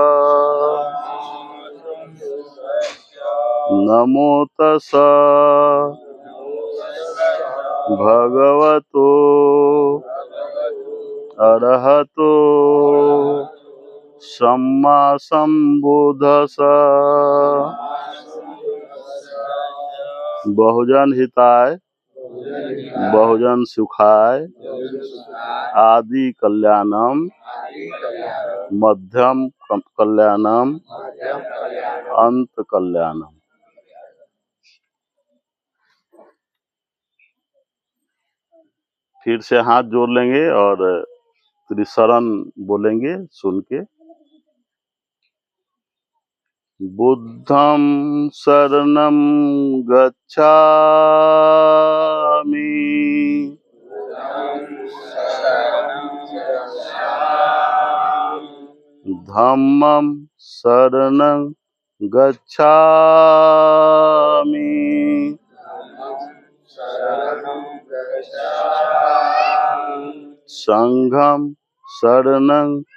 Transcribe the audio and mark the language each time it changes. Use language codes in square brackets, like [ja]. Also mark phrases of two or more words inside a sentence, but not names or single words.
[pi] नमो तस्स भगवतो अरहतो सम्मा सम्बुद्धस्स। बहुजन हिताय बहुजन सुखाय आदि कल्याणम मध्यम कल्याणम अंत कल्याणम। [hi] फिर से हाथ जोड़ लेंगे और त्रिशरण बोलेंगे सुन के। [pi] बुद्धं शरणं गच्छामि धम्मं शरणं गच्छामि संघं शरणं